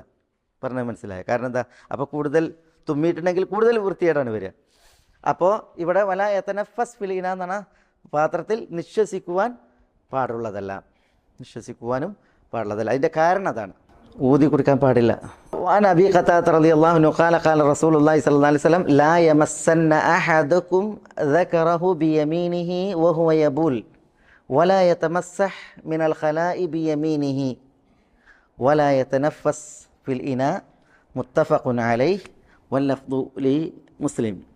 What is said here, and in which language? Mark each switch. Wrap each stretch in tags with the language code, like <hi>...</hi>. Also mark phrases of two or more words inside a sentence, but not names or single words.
<ml>പറഞ്ഞാൽ മനസ്സിലായ? കാരണം എന്താ? അപ്പോൾ കൂടുതൽ തുമ്മിയിട്ടുണ്ടെങ്കിൽ കൂടുതൽ വൃത്തികേടാണ് വരിക. അപ്പോൾ ഇവിടെ</ml> <ar>ولا يتنفس في الإناء</ar> <ml>എന്ന് പറഞ്ഞാൽ പാത്രത്തിൽ നിശ്വസിക്കുവാൻ പാടുള്ളതല്ല, നിശ്വസിക്കുവാനും പാടുള്ളതല്ല. അതിൻ്റെ കാരണം അതാണ്, ഊതി കുടിക്കാൻ പാടില്ല.</ml> <ar>وعن أبي قتادة رضي الله عنه قال قال رسول الله صلى الله عليه وسلم لا يمسن أحدكم ذكره بيمينه وهو يبول ولا يتمسح من الخلاء بيمينه ولا يتنفس في الإناء متفق عليه واللفظ لمسلم.</ar>